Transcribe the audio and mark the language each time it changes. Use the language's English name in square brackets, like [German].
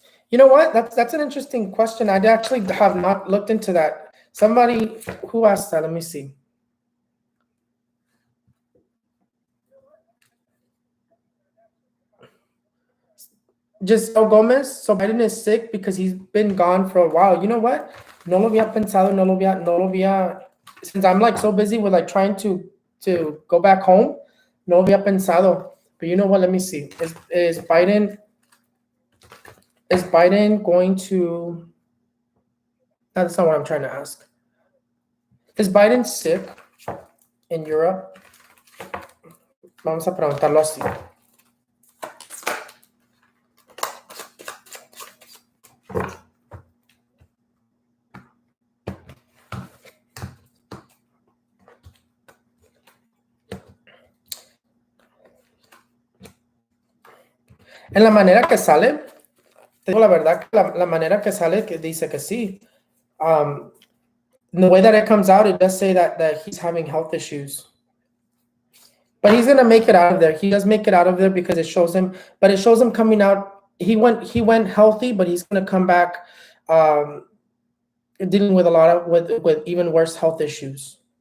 [English] You know what? That's an interesting question. I actually have not looked into that. Somebody who asked that, let me see. Giselle Gomez, so Biden is sick because he's been gone for a while. You know what? [Spanish] No lo había pensado, no lo había, [English] since I'm like so busy with like trying to go back home, [Spanish] no lo había pensado. [English] But you know what? Let me see. Is Biden going to That's not what I'm trying to ask. Is Biden sick in Europe? [Spanish] Vamos a preguntarlo así. En la manera que sale, tengo la verdad que la manera que sale que dice que sí. [English] The way that it comes out, it does say that he's having health issues. But he's gonna make it out of there. He does make it out of there because it shows him, but it shows him coming out. He went healthy, but he's gonna come back dealing with a lot of with even worse health issues.